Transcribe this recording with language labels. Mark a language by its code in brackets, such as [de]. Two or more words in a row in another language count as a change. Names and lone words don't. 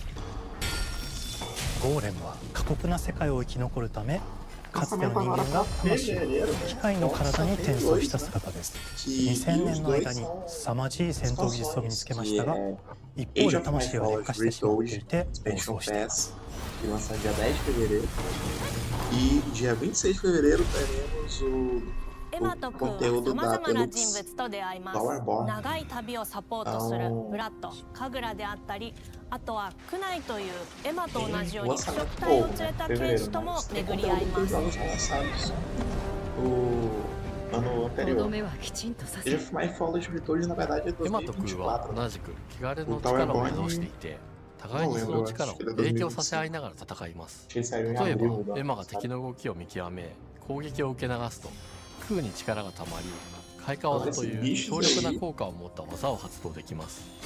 [ja] ゴーレムは過酷な世界を生き残るため、かつての人間が魂を機械の体に転送した姿です。2000年の間に凄まじい戦闘技術を身につけましたが、一方で魂は劣化してしまっていて暴走しています。 [pt] Que lança dia 10 de fevereiro. E dia 26 de fevereiro teremos o conteúdo da Deluxe Power Bora. [ja] 長い旅をサポートするブラッド、カグラであったり、あとはクナイというエマと同じように腐食体を連れた剣士とも巡り合います。 [pt] Ano anterior. My Fall de Returns, na verdade, é [ja] エマとクーは 2024. 同じく汚れの力を利用していて、互いにその力を影響させ合いながら戦います。例えばエマが敵の動きを見極め攻撃を受け流すと、クーに力がたまり開花技という強力な効果を持った技を発動できます。